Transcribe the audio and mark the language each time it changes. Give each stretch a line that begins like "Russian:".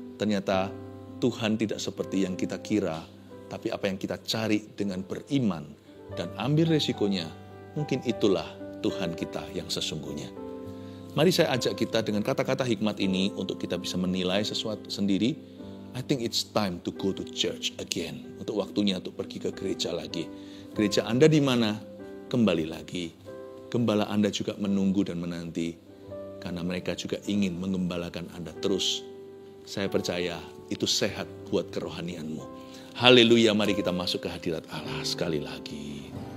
Indonesian: Ternyata Tuhan tidak seperti yang kita kira, tapi apa yang kita cari dengan beriman dan ambil resikonya, mungkin itulah Tuhan kita yang sesungguhnya. Mari saya ajak kita dengan kata-kata hikmat ini untuk kita bisa menilai sesuatu sendiri.
English: I think it's time to go to church again.
Indonesian: Untuk waktunya untuk pergi ke gereja lagi. Gereja Anda di mana? Kembali lagi. Gembala Anda juga menunggu dan menanti, karena mereka juga ingin menggembalakan Anda terus. Saya percaya itu sehat buat kerohanianmu. Haleluya, mari kita masuk ke hadirat Allah sekali lagi.